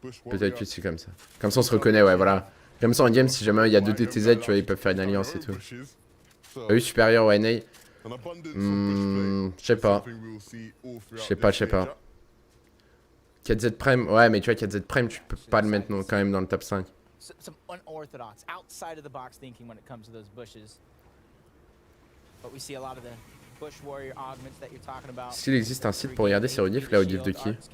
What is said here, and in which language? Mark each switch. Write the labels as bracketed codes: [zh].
[fr] Peut-être que c'est comme ça. Comme ça, on se reconnaît, ouais, voilà. Comme ça, en game, si jamais il y a 2 DTZ, tu vois, ils peuvent faire une alliance et tout. EU supérieur au NA. Je sais pas. Je sais pas. 4Z Prime, ouais, mais tu vois, 4Z Prime, tu peux pas le mettre non, quand même dans le top 5. [en] Some unorthodox, outside of the box thinking when it comes to those bushes. But we see a lot of the bush warrior augments that you're talking about. [fr] S'il existe un site pour regarder ses rediffs, là, audiff de qui?